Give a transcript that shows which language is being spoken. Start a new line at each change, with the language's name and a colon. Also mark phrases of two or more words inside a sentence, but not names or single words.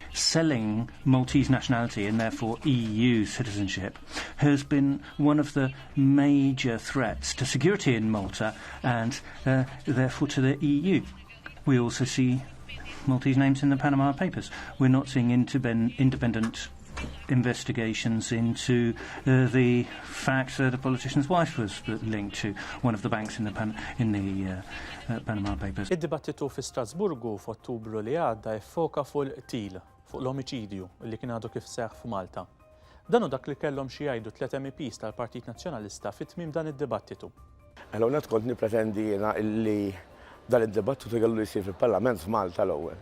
English: Selling Maltese nationality and therefore EU citizenship has been one of the major threats to security in Malta and therefore to the EU. We also see Maltese names in the Panama Papers. We're not seeing independent investigations into the fact that a politician's wife was linked to one of the banks in the Panama Papers.
Maltese: Id-dibattitu fi Strasburgu f'Ottubru li għadda jfoka fuq il-qtil, fuq l-omiċidju li kien għadu kif seħħ f'Malta. Dan hu dak li kellhom xi jgħidu 3 MPs tal-Partit Nazzjonalista fit-tmiem dan id-dibattitu. Hawnhekk kont nippretendi jiena illi dan id-dibattitu kellu jsir fil-Parlament f'Malta l-ewwel.